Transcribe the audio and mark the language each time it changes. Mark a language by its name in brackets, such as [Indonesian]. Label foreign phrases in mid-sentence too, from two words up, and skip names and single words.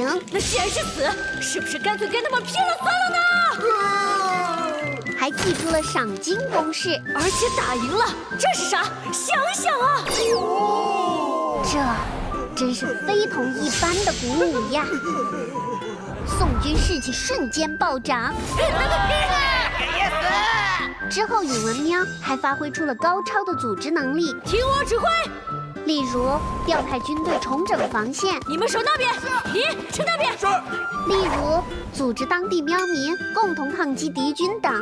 [Chinese] 那既然是死，是不是乾脆跟他們拼了算了呢？還記出了賞金公式，而且打贏了，這是啥？想想啊！這真是非同一般的鼓舞呀！宋軍士氣瞬間暴漲。之後，允文喵還發揮出了高超的組織能力，聽我指揮。例如調派軍隊重整防線，你們守那邊，你去那邊。是。例如組織當地喵民共同抗擊敵軍等。